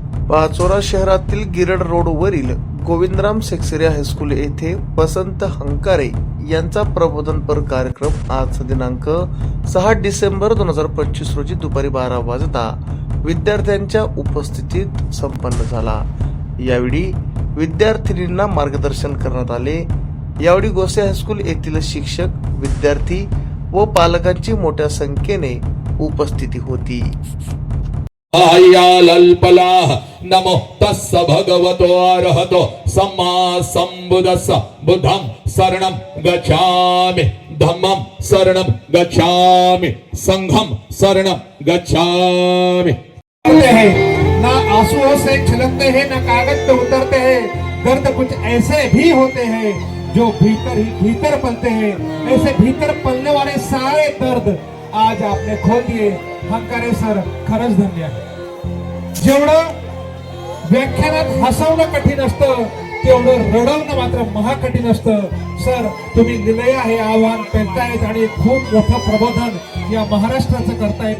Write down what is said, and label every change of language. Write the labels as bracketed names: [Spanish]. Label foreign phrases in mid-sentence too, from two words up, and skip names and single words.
[Marathi] पाचोरा शहरातील गिरड रोडवरील गोविंदराम सेक्सरिया हायस्कूल येथे वसंत हंकारे यांचा प्रबोधनपर कार्यक्रम आज दिनांक 6 डिसेंबर 2025 रोजी दुपारी 12 वाजता विद्यार्थ्यांच्या उपस्थितीत संपन्न झाला। यावेळी विद्यार्थिनींना मार्गदर्शन करण्यात आले। यावेळी गोसे हायस्कूल येथील शिक्षक, विद्यार्थी व पालकांची मोठ्या संख्येने उपस्थिती होती। [Pali] आय्यालल्पलाः नमो तस्स भगवतो अरहतो सम्मा सम्बुद्धस्स बुद्धं शरणं गच्छामि धम्मं शरणं गच्छामि संघं शरणं गच्छामि। [Hindi] ना आंसुओं से छलकते हैं, ना कागज पे उतरते हैं। दर्द कुछ ऐसे भी होते हैं जो भीतर ही भीतर पलते हैं। ऐसे भीतर पलने वाले सारे दर्द आज आपने खोल दिए। [Marathi] हंकारे सर, खरंच धन्य आहे। जेवढं व्याख्यानात हसवणं कठीण असतं तेवढं रडवणं मात्र महाकठीण असतं। सर, तुम्ही लिहिलंय हे आव्हान पेलतायत आणि खूप मोठं प्रबोधन या महाराष्ट्राचं करतायत।